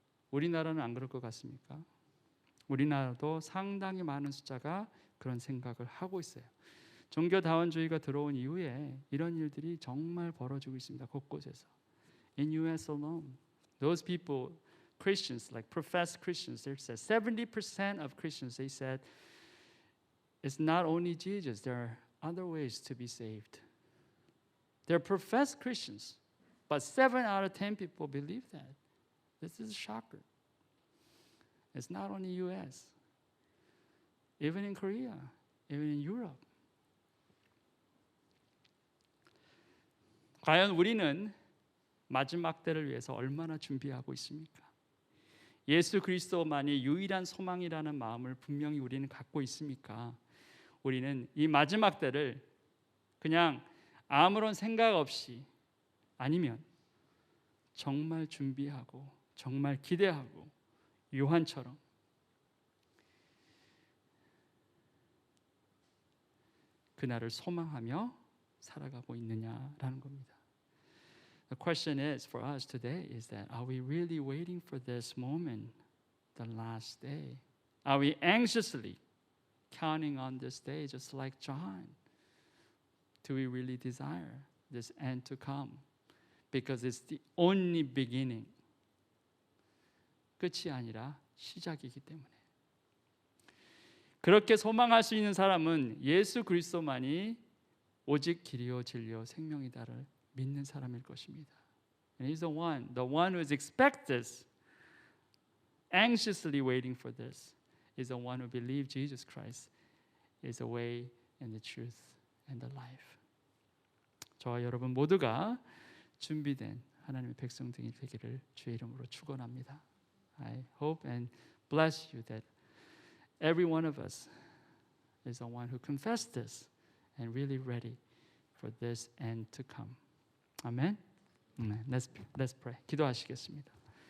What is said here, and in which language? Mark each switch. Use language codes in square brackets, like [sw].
[ko] 우리나라는 안 그럴 것 같습니까? 우리나라도 상당히 많은 숫자가 그런 생각을 하고 있어요. 종교다원주의가 들어온 이후에 이런 일들이 정말 벌어지고 있습니다. 곳곳에서. [en] In U.S. alone, those people, Christians, like professed Christians, they said 70% of Christians, they said it's not only Jesus. There are other ways to be saved. They're professed Christians, but 7 out of 10 people believe that. This is a shocker. It's not only U.S. Even in Korea, even in Europe. [ko] 과연 우리는 마지막 때를 위해서 얼마나 준비하고 있습니까? 예수 그리스도만이 유일한 소망이라는 마음을 분명히 우리는 갖고 있습니까? 우리는 이 마지막 때를 그냥 아무런 생각 없이 아니면 정말 준비하고 정말 기대하고 요한처럼 그날을 소망하며 살아가고 있느냐라는 겁니다. [en] The question is for us today is that are we really waiting for this moment, the last day? Are we anxiously counting on this day just like John? Do we really desire this end to come? Because it's the only beginning. [ko] 끝이 아니라 시작이기 때문에. 그렇게 소망할 수 있는 사람은 예수 그리스도만이 오직 길이요 진리요 생명이다를 믿는 사람일 것입니다. [en] And he's the one who is expect this, anxiously waiting for this, is the one who believes Jesus Christ is the way and the truth and the life. [ko] 저와 여러분 모두가 준비된 하나님의 백성들이 되기를 주의 이름으로 축원합니다. [en] I hope and bless you that every one of us is the one who confessed this and really ready for this end to come. Amen. Let's pray. [ko] 기도하시겠습니다.